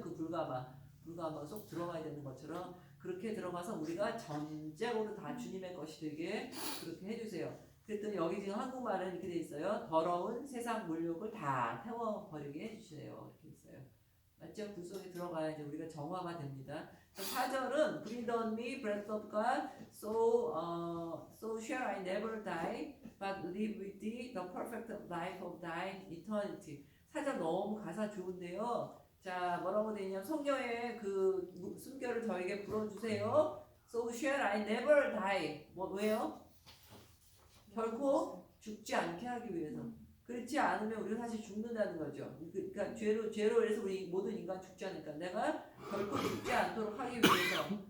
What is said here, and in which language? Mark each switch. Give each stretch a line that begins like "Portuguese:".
Korean: 그 불가마 쏙 들어가야 되는 것처럼 그렇게 들어가서 우리가 전적으로 다 주님의 것이 되게 그렇게 해주세요. 그랬더니 여기 지금 한국말은 이렇게 돼 있어요. 더러운 세상 물욕을 다 태워버리게 해주세요. 이렇게 있어요. 맞죠? 불 속에 들어가야 이제 우리가 정화가 됩니다.
English: 4절은 Breathe on me, breath of God, so shall I never die, but live with thee, the perfect life of thy eternity.
Korean: 4절 너무 가사 좋은데요. 자, 뭐라고 되어 있냐면 성경에 그 숨결을 저에게 불어주세요.
English: So shall I never die.
Korean: 왜요? 결코 죽지 않게 하기 위해서. 그렇지 않으면 우리가 사실 죽는다는 거죠. 그러니까 죄로 해서 우리 모든 인간 죽지 않으니까 내가 결코 죽지 않도록 하기 위해서.